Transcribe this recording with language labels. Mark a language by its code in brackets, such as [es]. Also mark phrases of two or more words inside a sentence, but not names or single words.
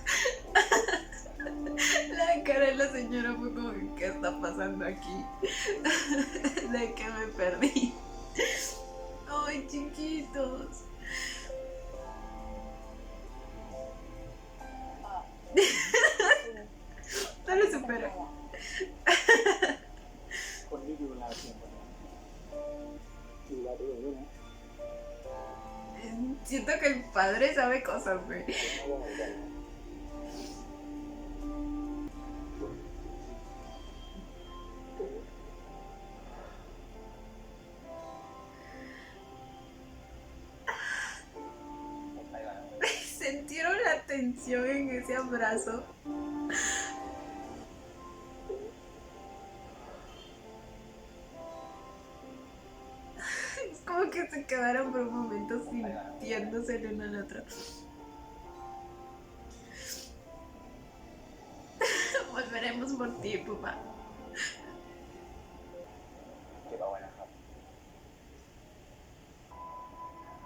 [es] La cara de la señora fue como, ¿qué está pasando aquí? De que me perdí. Ay, chiquitos. No lo supero. [th] คนที่ดูแลเทียนคนนี้ดูแลตัวเองด้วยนะ [es] Siento que el padre sabe cosas, güey. [th] ไม่ว่าเหมือนกันนะ ผมไปแล้ว [es] Sintieron la tensión en ese abrazo. Es como que se quedaron por un momento sintiéndose el uno al otro. Volveremos por ti, papá. [th] เก็บเอาไว้นะครับ